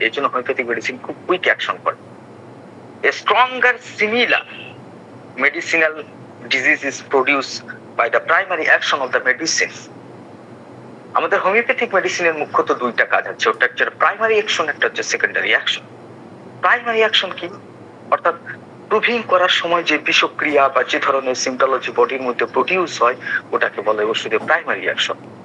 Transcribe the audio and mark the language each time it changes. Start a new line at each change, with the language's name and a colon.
Bangla: এই জন্য homeopathic medicine খুব কুইক অ্যাকশন করে।
English: A stronger similar medicinal disease is produced by the primary action of the medicine.
Bangla: আমাদের homeopathic মেডিসিনের মুখ্যত দুইটা কাজ আছে, ওটা হচ্ছে প্রাইমারি অ্যাকশন, একটা হচ্ছে সেকেন্ডারি অ্যাকশন। প্রাইমারি অ্যাকশন কি? অর্থাৎ প্রুভিং করার সময় যে বিষক্রিয়া বা যে ধরনের সিম্পটোলজি বডির মধ্যে প্রডিউস হয়, ওটাকে বলে ওষুধের প্রাইমারি অ্যাকশন।